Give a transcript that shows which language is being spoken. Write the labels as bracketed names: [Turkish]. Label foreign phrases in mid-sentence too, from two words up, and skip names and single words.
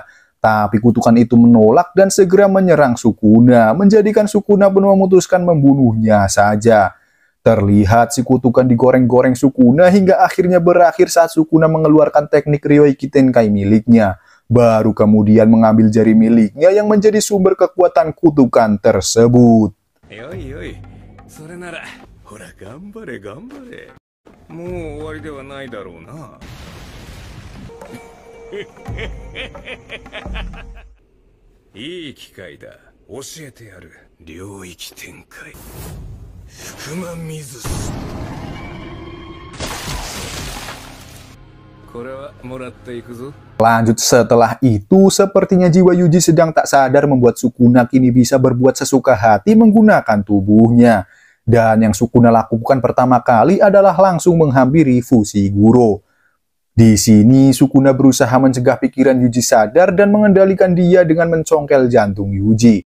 [Indonesian] Tapi kutukan itu menolak dan segera menyerang Sukuna, menjadikan Sukuna pun memutuskan membunuhnya saja. Terlihat si kutukan digoreng-goreng Sukuna hingga akhirnya berakhir saat Sukuna mengeluarkan teknik [Japanese] 領域展開 [Indonesian] miliknya. Baru kemudian mengambil jari miliknya yang menjadi sumber kekuatan kutukan tersebut. [Japanese] よいよい, それなら、ほら頑張れ頑張れ。もう終わりではないだろうな。いい機会だ。教えてやる。領域展開。福間水す。これはもらっていくぞ。 [Indonesian] Lanjut setelah itu, sepertinya jiwa Yuji sedang tak sadar membuat Sukuna kini bisa berbuat sesuka hati menggunakan tubuhnya. Dan yang Sukuna lakukan pertama kali adalah langsung menghampiri Fushiguro. Di sini Sukuna berusaha mencegah pikiran Yuji sadar dan mengendalikan dia dengan mencongkel jantung Yuji.